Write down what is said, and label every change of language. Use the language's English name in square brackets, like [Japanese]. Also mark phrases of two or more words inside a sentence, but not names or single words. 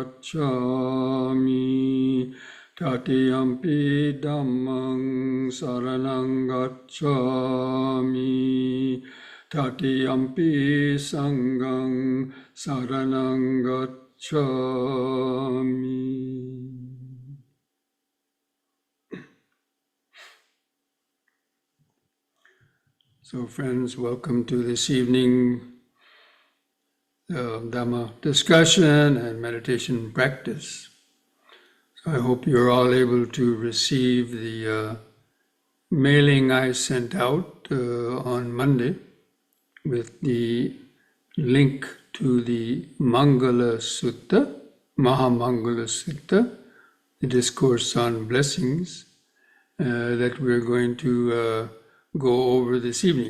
[Pali] gacchami, Tatiyampi Dhammang saranang gacchami, Tatiyampi Sanghang saranang gacchami. [English] So friends, welcome to this evening Dhamma discussion and meditation practice. So I hope you're all able to receive the mailing I sent out on Monday with the link to the Mangala Sutta, Mahamangala Sutta, the discourse on blessings that we're going to go over this evening.